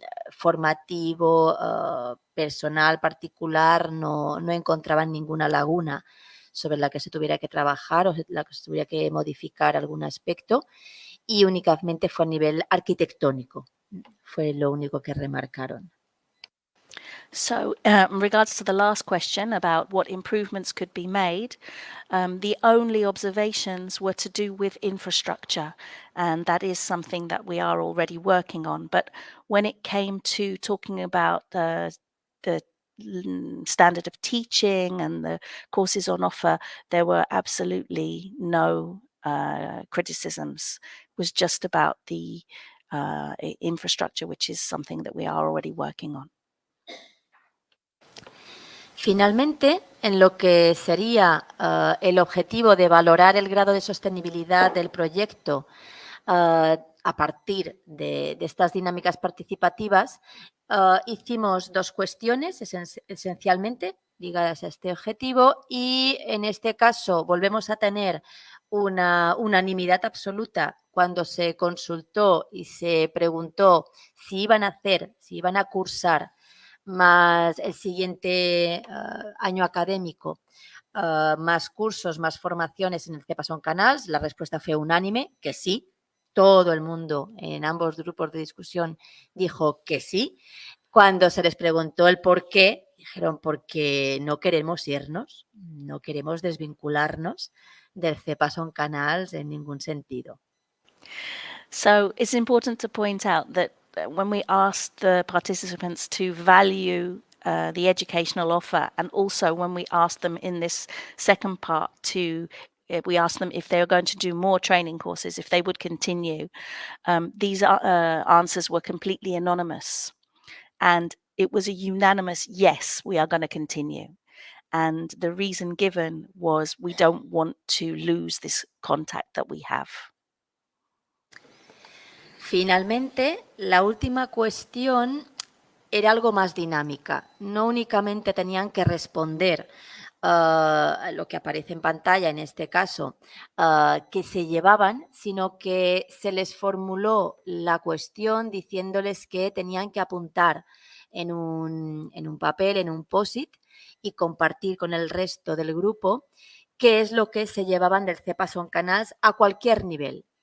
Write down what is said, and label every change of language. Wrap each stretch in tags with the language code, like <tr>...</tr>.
<es>formativo, personal, particular, no encontraban ninguna laguna sobre la que se tuviera que trabajar o la que se tuviera que modificar algún aspecto, y únicamente fue a nivel arquitectónico, fue lo único que remarcaron.</es> <en>So in regards to the last question about what improvements could be made, the only observations were to do with infrastructure, and that is something that we are already working on. But when it came to talking about the standard of teaching and the courses on offer, there were absolutely no criticisms. It was just about the infrastructure, which is something that we are already working on.</en> <es>Finalmente, en lo que sería el objetivo de valorar el grado de sostenibilidad del proyecto a partir de estas dinámicas participativas, hicimos dos cuestiones esencialmente ligadas a este objetivo, y en este caso volvemos a tener una unanimidad absoluta cuando se consultó y se preguntó si iban a cursar más el siguiente año académico, más cursos, más formaciones en el CEPA Son Canals. La respuesta fue unánime, que sí. Todo el mundo en ambos grupos de discusión dijo que sí. Cuando se les preguntó el por qué, dijeron porque no queremos irnos, no queremos desvincularnos del CEPA Son Canals en ningún sentido.</es> <en>So it's important to point out that when we asked the participants to value the educational offer, and also when we asked them in this second part to we asked them if they were going to do more training courses, if they would continue. These answers were completely anonymous, and it was a unanimous yes, we are going to continue. And the reason given was we don't want to lose this contact that we have.</en> <es>Finalmente, la última cuestión era algo más dinámica. No únicamente tenían que responder lo que aparece en pantalla, en este caso, que se llevaban, sino que se les formuló la cuestión diciéndoles que tenían que apuntar en un papel, en un post-it, y compartir con el resto del grupo qué es lo que se llevaban del CEPA Son Canals a cualquier nivel.</es>